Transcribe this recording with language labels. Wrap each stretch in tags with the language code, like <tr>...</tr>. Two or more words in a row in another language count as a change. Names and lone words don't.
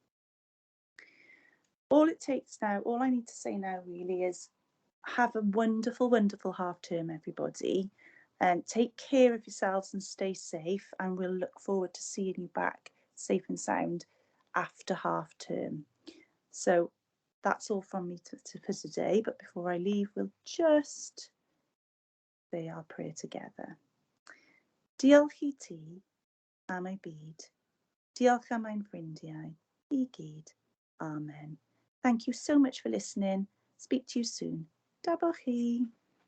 <en>All I need to say now really is have a wonderful, wonderful half term, everybody, and take care of yourselves and stay safe, and we'll look forward to seeing you back safe and sound after half term. So that's all from me for today, but before I leave, we'll just say our prayer together.</en> <cy>Diolch I ti am ei byd. Diolch am ein ffrindiau I gyd. Amen.</cy> <en>Thank you so much for listening. Speak to you soon.</en> <cy>Dabach chi.</cy>